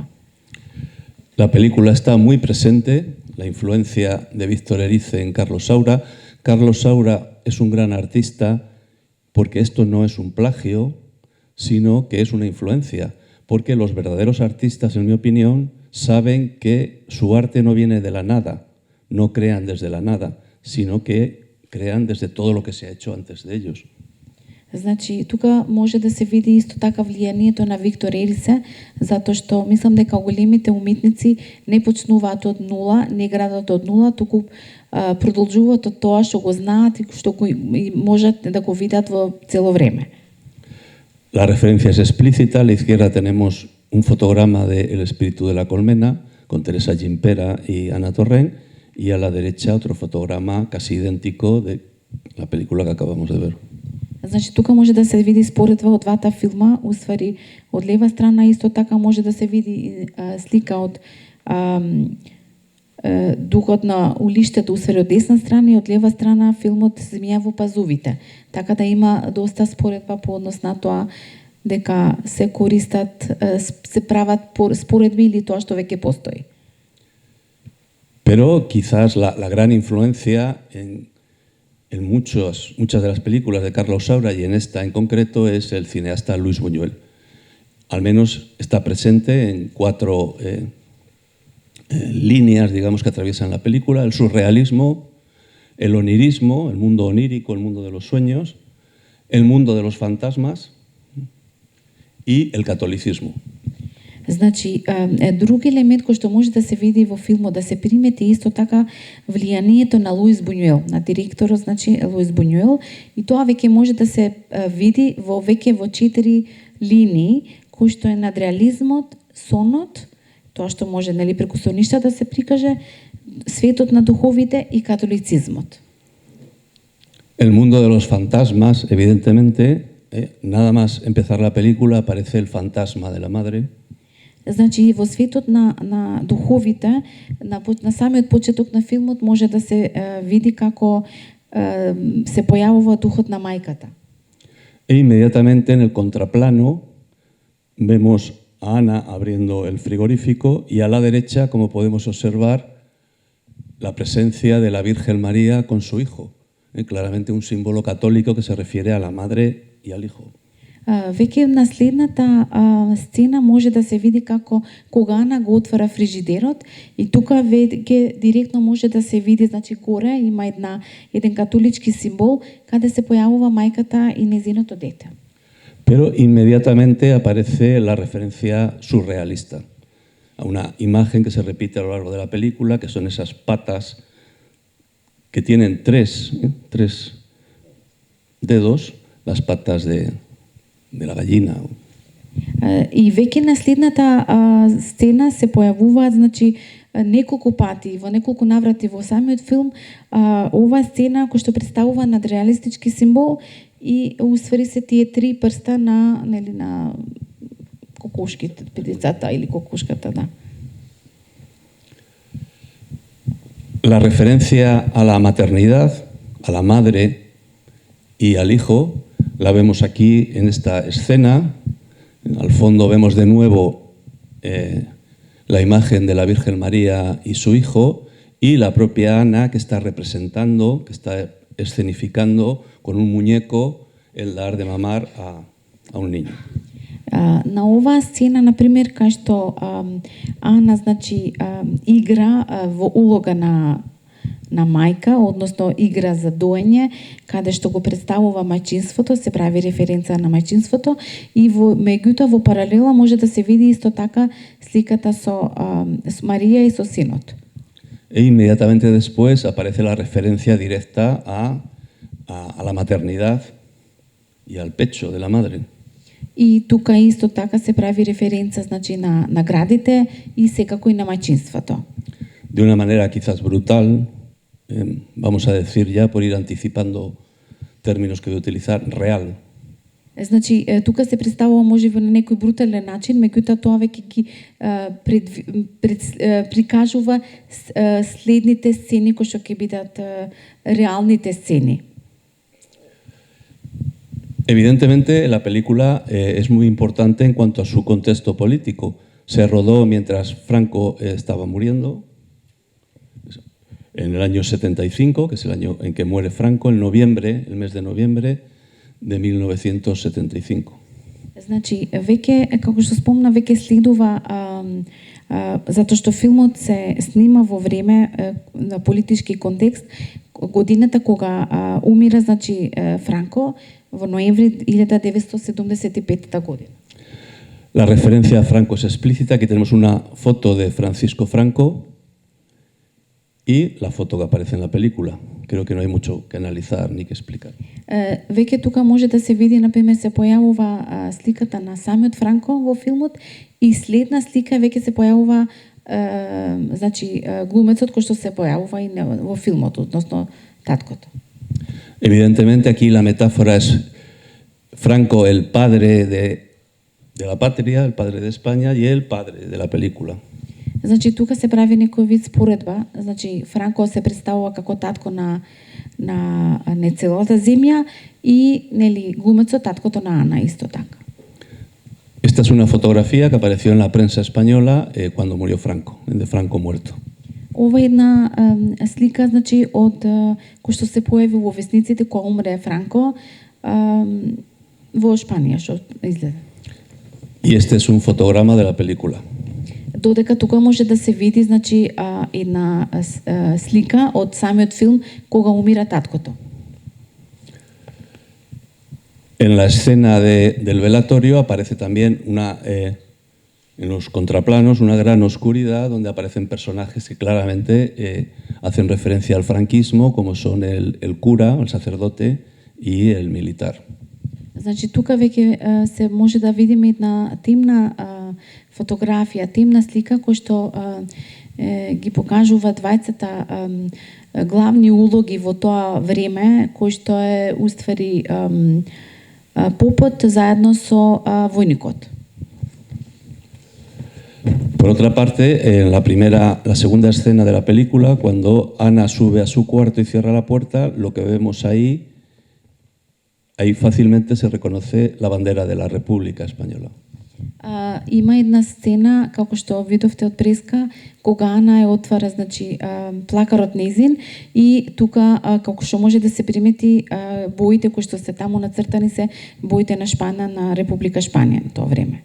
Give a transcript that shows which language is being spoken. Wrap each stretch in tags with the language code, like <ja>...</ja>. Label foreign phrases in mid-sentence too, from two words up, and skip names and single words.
<es>La película está muy presente, la influencia de Víctor Erice en Carlos Saura. Carlos Saura es un gran artista porque esto no es un plagio, sino que es una influencia, porque los verdaderos artistas, en mi opinión, saben que su arte no viene de la nada, no crean desde la nada, sino que crean desde todo lo que se ha hecho antes de ellos.</es> <mk>Значи, тука може да се види исто така влијанието на Виктор Ерисе, затоа што мислам дека големите уметници не почнуваат од нула, не градат од нула, туку продолжуваат од тоа што го знаат и што и можат да го видат во цело време.</mk> <es>La referencia es explícita. A la izquierda tenemos un fotograma de El espíritu de la colmena con Teresa Gimpera y Ana Torrent, y a la derecha otro fotograma casi idéntico de la película que acabamos de ver.</es> <mk>Значи, тука може да се види споредба од двата филма, уствари од лева страна исто така може да се види слика од Духот на улиштето, уствари од десна страна, и од лева страна филмот Змија во пазувите. Така да има доста споредба по однос на тоа дека се користат, се прават споредби или тоа што веќе постои.</mk> <es>Pero quizás la gran influencia en muchas de las películas de Carlos Saura, y en esta en concreto, es el cineasta Luis Buñuel. Al menos está presente en 4 líneas, digamos, que atraviesan la película: el surrealismo, el onirismo, el mundo onírico, el mundo de los sueños, el mundo de los fantasmas y el catolicismo.</es> <mk>Значи, друг елемент кој што може да се види во филмот, да се примети исто така влијанието на Луис Бунюел, на директорот, значи Луис Бунюел, и тоа веќе може да се види во 4 линии, кои што е надреализмот, сонот, тоа што може, нели, преку соништа да се прикаже, светот на духовите и католицизмот.</mk> <es>El mundo de los fantasmas, evidentemente, nada más empezar la película aparece el fantasma de la madre.</es> <mk>Значи, во светот на духовите, на самиот почеток на филмот може да се види како се појавува духот на мајката.</mk> <es>E inmediatamente en el contraplano vemos a Ana abriendo el frigorífico, y a la derecha, como podemos observar, la presencia de la Virgen María con su hijo. Claramente un símbolo católico que se refiere a la madre y al hijo.</es> <mk>Веќе на следната сцена може да се види како кога Ана го отвара фрижидерот, и тука веќе директно може да се види, значи горе има еден католички символ каде се појавува мајката и незиното дете.</mk> <es>Pero inmediatamente aparece la referencia surrealista a una imagen que se repite a lo largo de la película, que son esas patas que tienen 3 dedos, las patas de la gallina.</es> <mk>И веќе на следната сцена се појавуваат, значи, неколку пати, во неколку наврати во самиот филм, оваа сцена која што представува надреалистички символ, и усвари се тие 3 прста на, нели, на кокошките, децата или кокошката, да.</mk> <es>La referencia a la maternidad, a la madre y al hijo, la vemos aquí en esta escena. Al fondo vemos de nuevo la imagen de la Virgen María y su hijo, y la propia Ana, que está representando, que está escenificando con un muñeco el dar de mamar a un niño.</es> <mk>На оваа сцена, например, кај што Ана, значи, игра во улога на мајка, односно игра за доење, каде што го представува мајчинството, се прави референца на мајчинството, и меѓутоа во паралела може да се види исто така сликата со Марија и со синот.</mk> <es>E inmediatamente después aparece la referencia directa a la maternidad y al pecho de la madre.</es> <mk>И тука исто така се прави референца, значи, на градите и секако и на мајчинството.</mk> <es>De una manera quizás brutal, vamos a decir, ya por ir anticipando términos que voy a utilizar, real.</es> <mk>Значи, тука се представува можеби на некој брутален начин, меѓутоа тоа веќе ги прикажува следните сцени кои што ќе бидат реалните сцени.</mk> <es>Evidentemente, la película es muy importante en cuanto a su contexto político. Se rodó mientras Franco estaba muriendo, en el año 75, que es el año en que muere Franco, en noviembre, el mes de noviembre de 1975.</es> <mk>Значи, веќе, како што спомна, веќе следува, затоа што филмот се снима во време на политички контекст, годината кога умира, значи, Франко, во ноември 1975 година.</mk> <es>La referencia a Franco es explícita. Aquí tenemos una foto de Francisco Franco y la foto que aparece en la película. Creo que no hay mucho que analizar ni que explicar.</es> <mk>Веќе тука може да се види, например, се појавува сликата на самиот Франко во филмот и следна слика веќе се појавува значи глумецот кој што се појавува и во филмот, односно таткото.</mk> <es>Evidentemente aquí la metáfora es Franco, el padre de la patria, el padre de España y el padre de la película.</es> <mk>Значи тука се прави некој вид споредба, значи Франко се представува како татко на не целата земја и нели глумецот таткото на Ана исто така.</mk> <es>Esta es una fotografía que apareció en la prensa española cuando murió Franco, de Franco muerto.</es> <mk>Ова е една слика, значи од кој што се појави во весниците кога умре Франко во Шпанија што изгледа.</mk> <es>Y este es un fotograma de la película.</es> <mk>Додека тука може да се види, значи една слика од самиот филм кога умира таткото.</mk> <es>En la escena del velatorio aparece también en los contraplanos una gran oscuridad donde aparecen personajes que claramente hacen referencia al franquismo, como son el cura, el sacerdote y el militar.</es> <mk>Значи тука веќе се може да видиме една темна фотографија, темна слика кој што ги покажува двајцата главни улоги во тоа време, кој што е уствари попот заедно со војникот.</mk> <es>Por otra parte, en la segunda escena de la película, cuando Ana sube a su cuarto y cierra la puerta, lo que vemos ahí fácilmente se reconoce la bandera de la República Española.</es> <mk>Има една сцена, како што видовте од преска, кога Ана отвара, значи, плакарот нејзин и тука, како што може да се примети, боите кои што се таму нацртани се боите на Шпана, на Република Шпанија на тоа време.</mk>